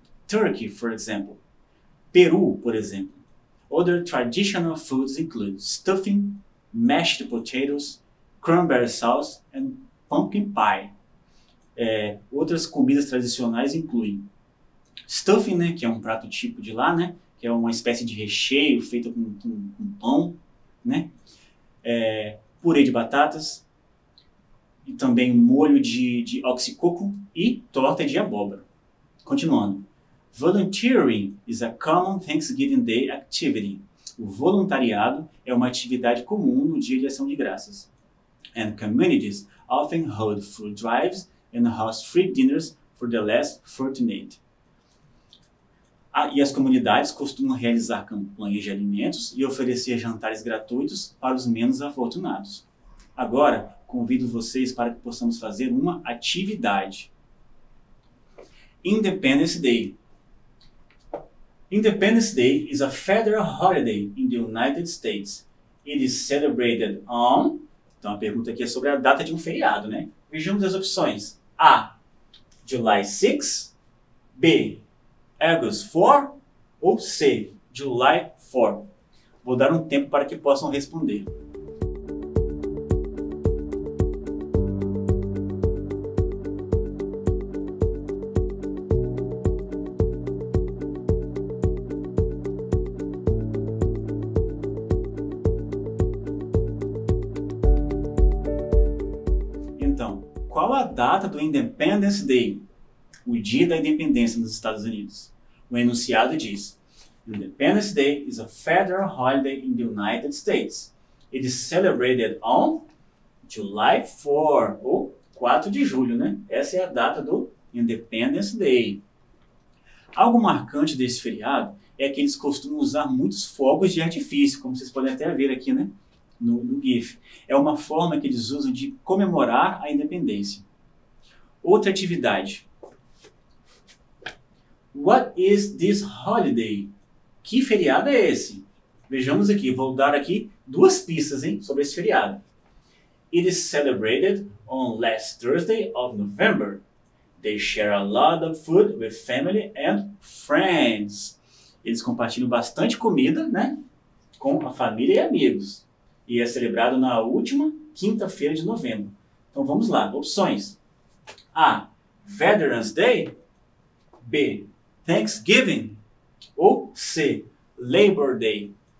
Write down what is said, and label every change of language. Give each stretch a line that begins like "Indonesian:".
English: Turkey, for example. Peru,
Portuguese: por exemplo.
English: Other traditional foods include stuffing, mashed potatoes, cranberry sauce and pumpkin pie.
Portuguese: Outras comidas tradicionais incluem stuffing, né, que é um prato típico de lá, né, que é uma espécie de recheio feito com pão, né, purê de batatas e também molho de oxycoco e torta de abóbora. Continuando.
English: Volunteering is a common Thanksgiving Day activity.
Portuguese: O voluntariado é uma atividade comum no Dia de Ação de Graças.
English: And communities often hold food drives and host free dinners for the less fortunate.
Portuguese: E as comunidades costumam realizar campanhas de alimentos e oferecer jantares gratuitos para os menos afortunados. Agora, convido vocês para que possamos fazer uma atividade.
English: Independence Day. Independence Day is a federal holiday in the United States. It is celebrated on...
Portuguese: Então a pergunta aqui é sobre a data de um feriado, né? Vejamos as opções. A.
English: July 6.
Portuguese: B.
English: August 4. Ou C. July 4.
Portuguese: Vou dar um tempo para que possam responder. Então, qual a data do Independence Day? O dia da independência nos Estados Unidos. O enunciado diz:
English: Independence Day is a federal holiday in the United States. It is celebrated on July 4,
Portuguese: ou 4 de julho, né? Essa é a data do Independence Day. Algo marcante desse feriado é que eles costumam usar muitos fogos de artifício, como vocês podem até ver aqui, né? No GIF. É uma forma que eles usam de comemorar a independência. Outra atividade.
English: What is this holiday?
Portuguese: Que feriado é esse? Vejamos aqui, vou dar aqui 2 pistas, hein, sobre esse feriado.
English: It is celebrated on last Thursday of November. They share a lot of food with family and friends.
Portuguese: Eles compartilham bastante comida, né, com a família e amigos. E é celebrado na última quinta-feira de novembro. Então vamos lá, opções. A. Veterans Day. B. Thanksgiving. Ou C. Labor Day.